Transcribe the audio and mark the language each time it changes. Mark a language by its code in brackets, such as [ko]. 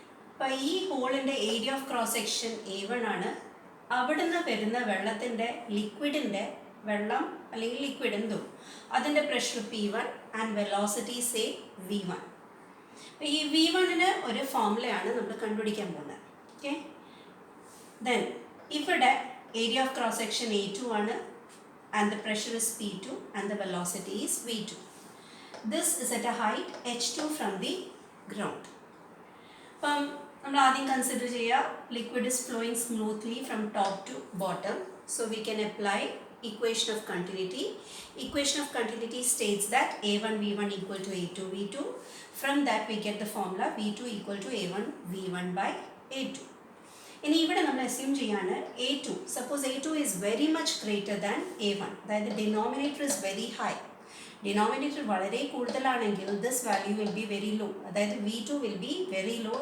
[ml] അപ്പോൾ ഈ ഹോളിൻ്റെ area of cross section A1 ആണ്. അവിടുന്ന് വരുന്ന വെള്ളത്തിൻ്റെ ലിക്വിഡിൻ്റെ വെള്ളം അല്ലെങ്കിൽ ലിക്വിഡ് എന്തോ അതിൻ്റെ pressure P1 and velocity say V1. അപ്പോൾ ഈ V1ന് ഒരു ഫോർമുലയാണ് നമ്മൾ കണ്ടുപിടിക്കാൻ പോകുന്നത്. [en] Okay, then ഇവിടെ area of cross section A2 ആണ്, and the pressure is P2 and the velocity is V2. This is at a height H2 from the ground. [ml] അപ്പം നമ്മൾ ആദ്യം കൺസിഡർ ചെയ്യുക, [en] Liquid is flowing smoothly from top to bottom. So we can apply equation of continuity. Equation of continuity states that A1 V1 equal to A2 V2. From that we get the formula V2 equal to A1 V1 by A2. [ml] ഇനി ഇവിടെ നമ്മൾ assume ചെയ്യാണ് A2. [en] Suppose A2 is very much greater than A1, അതായത് denominator is very high. [ml] Denominator വളരെ കൂടുതലാണെങ്കിൽ [en] This value will be very low, അതായത് V2 will be very low.